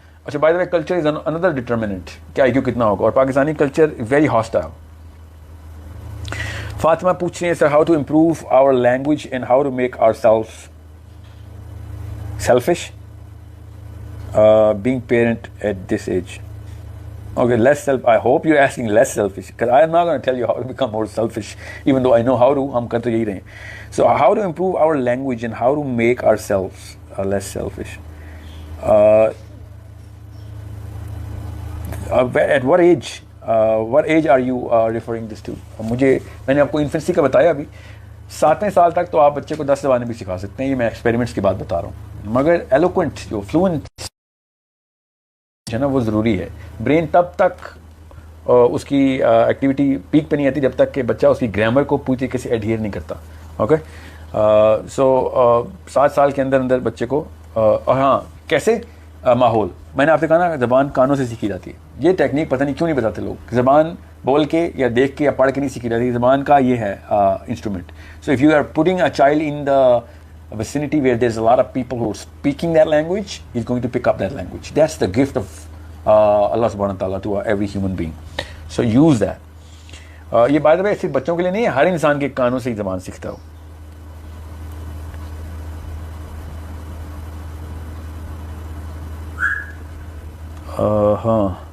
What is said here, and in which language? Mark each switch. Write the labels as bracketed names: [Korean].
[English] اچھا by the way culture is اندر determinant [Urdu] کہ IQ کتنا ہوگا, اور Pakistani [English] Culture very hostile. فاطمہ [Urdu] پوچھ رہی ہیں, [English] Sir how to improve our language and how to make our self selfish being parent at this age. Okay, less self. I hope you're asking less selfish, because I am not going to tell you how to become more selfish, even though I know how to. [Urdu] ہم کر تو یہی رہے ہیں. [English] So how to improve our language and how to make ourselves less selfish. At what age are you referring this to? [Urdu] میں نے آپ کو انفینسی کا بتایا ابھی. 7ویں سال تک تو آپ بچے کو 10 زبانیں بھی سکھا سکتے ہیں, یہ میں ایکسپیریمنٹس کی بات بتا رہا ہوں. مگر ایلوکوینٹ جو فلوئنٹ ہے نا وہ ضروری ہے. برین تب تک اس کی ایکٹیویٹی پیک پہ نہیں آتی جب تک کہ بچہ اس کی گرامر کو پوری طریقے سے ایڈہیئر نہیں کرتا. اوکے, سو 7 سال کے اندر بچے کو ہاں کیسے ماحول, میں نے آپ سے کہا نا زبان کانوں سے سیکھی جاتی ہے. یہ ٹیکنیک پتہ نہیں کیوں نہیں بتاتے لوگ. زبان بول کے یا دیکھ کے یا پڑھ کے نہیں سیکھی جاتی, زبان کا یہ ہے instrument. [English] So if you are putting a child in the vicinity where there's a lot of people who are speaking that language, he's going to pick up that language. That's the gift of Allah subhanahu wa ta'ala to every human being. So use that. [Urdu] یہ [English] by the way [Urdu] صرف بچوں کے لیے نہیں ہے, ہر انسان کے کانوں سے ہی زبان سیکھتا ہو. ہاں